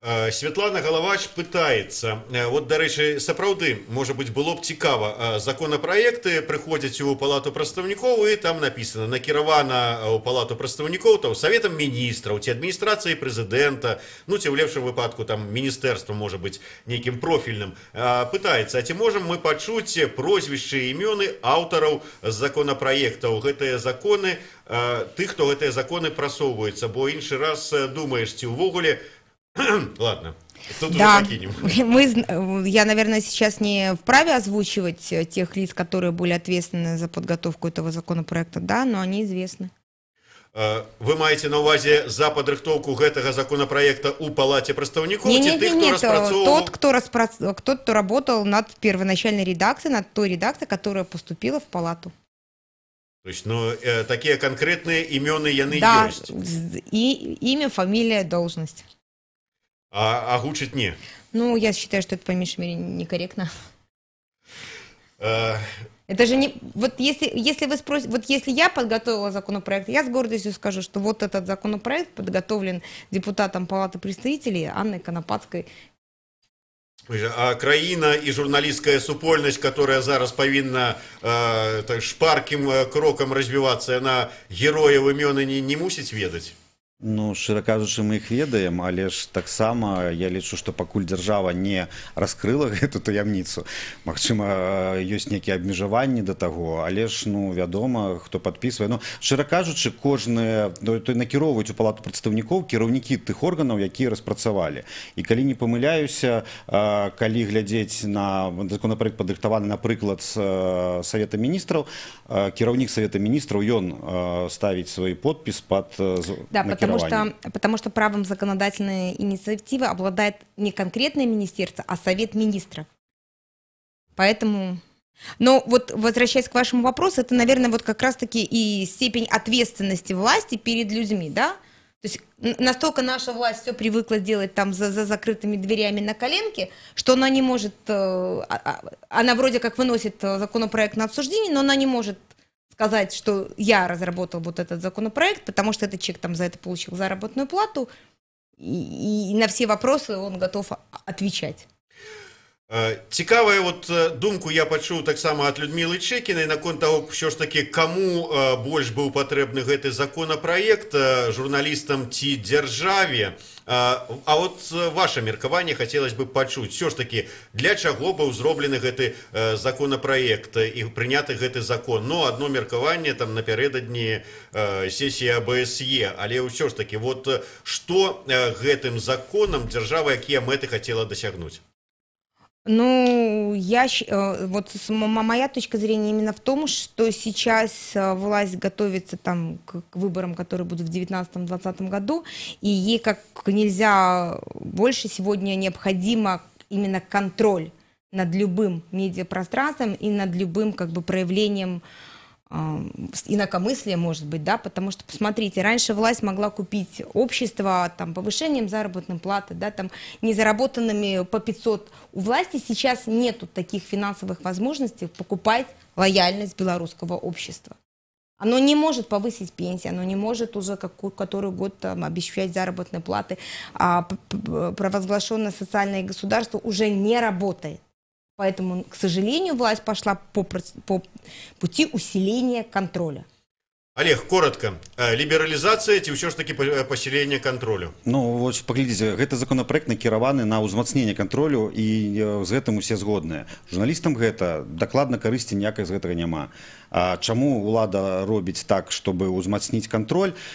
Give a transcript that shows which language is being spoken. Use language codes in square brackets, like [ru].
[be] Святлана Галавач пытаецца, вот, дарэчы, сапраўды, можа быць, было б цікава, законапраекты прыходзяць у палату прадстаўнікоў, і там напісана, накіравана ў палату прадстаўнікоў, там, саветам міністраў, ці адміністрацыяй прэзідэнта, ну, ці ў лепшым выпадку, там, міністэрствам, можа быць, нейкім профільным. Пытаецца, а ці можам мы пачуць прозвішчы і імёны аўтараў законапраектаў, гэтыя законы, тых, хто гэтыя законы прасоўваюцца, бо іншы раз думаеш, ці ўвогуле. [ru] Ладно. Тут уже Да, покинем. я, наверное, сейчас не вправе озвучивать тех лиц, которые были ответственны за подготовку этого законопроекта, да, но они известны. [be] Вы маеце на увазе за падрыхтоўку гэтага законопроекта у палате прадстаўнікоў ці тых, хто распрацоўваў? [ru] Тот, кто работал над первоначальной редакцией, над той редакцией, которая поступила в палату. То есть, ну, такие конкретные имёны яны Да, [be] ёсць. [ru] и имя, фамилия, должность. [be] А гучыць не. [ru] Ну, я считаю, что это по меньшей мере некорректно. Это же не... Вот если вы спросите... Вот если я подготовила законопроект, я с гордостью скажу, что вот этот законопроект подготовлен депутатом Палаты представителей Анной Конопатской. [be] А краіна і журналісцкая супольнасць, [ru] которая [be] зараз павінна шпаркім крокам развівацца, яна герояў імёны не мусіць ведаць? Ну, шчыра кажучы, мы іх ведаем, але ж таксама я лічу, што пакуль дзяржава не раскрыла гэту таямніцу. Магчыма, ёсць нейкія абмежаванні да таго, але ж, ну, вядома, хто падпісвае. Ну, шчыра кажучы, кожны накіроўваюць у палату прадстаўнікоў кіраўнікі тых органаў, якія распрацавалі. І калі не памыляюся, калі глядзець на законопроект падрыхтаваны, напрыклад, з Савета міністраў, кіраўнік Савета міністраў, ён ставіць свой подпіс пад накіраванне. [ru] Потому что правом законодательной инициативы обладает не конкретное министерство, а Совет министров. Поэтому... Но вот возвращаясь к вашему вопросу, это, наверное, вот как раз-таки и степень ответственности власти перед людьми, да? То есть настолько наша власть все привыкла делать там за закрытыми дверями на коленке, что она не может... Она вроде как выносит законопроект на обсуждение, но она не может сказать, что я разработал вот этот законопроект, потому что этот человек там за это получил заработную плату, и на все вопросы он готов отвечать. [be] Цікавая вот думку я пачуў таксама ад Людмілы Чэкінай наконт таго, що ж такі, каму больш быў патрэбны гэты законопроект, журналістам ці дзяржаве. А вот ваше меркаванне хацелось бы пачуць, все ж таки, для чаго быў зроблены гэты законопроект і прыняты гэты закон. Ну, одно меркаванне там напярэдадні сесіі АБСЕ, але ўсё ж таки, вот што гэтым законам дзяржава, якія мэты хацела дасягнуць? [ru] Ну, вот моя точка зрения именно в том, что сейчас власть готовится там к выборам, которые будут в 2019-2020 году, и ей как нельзя больше сегодня необходимо именно контроль над любым медиапространством и над любым как бы проявлением инакомыслия, может быть, да, потому что, посмотрите, раньше власть могла купить общество там повышением заработной платы, да, там незаработанными по 500. У власти сейчас нету таких финансовых возможностей покупать лояльность белорусского общества. Оно не может повысить пенсии, оно не может уже который год там обещать заработные платы, а провозглашенное социальное государство уже не работает. Поэтому, к сожалению, власть пошла по пути усиления контроля. [be] Олег, коротко, лібералізацыя ці ўсё ж таки пасіленне кантролю? Ну, вот паглядзіце, гэты законопроект накіраваны на ўзмацненне кантролю, і з гэтым усе згодныя. Журналістам гэта дакладна карысці ніякай з гэтага няма. А чаму ўлада робіць так, чтобы ўзмацніць кантроль?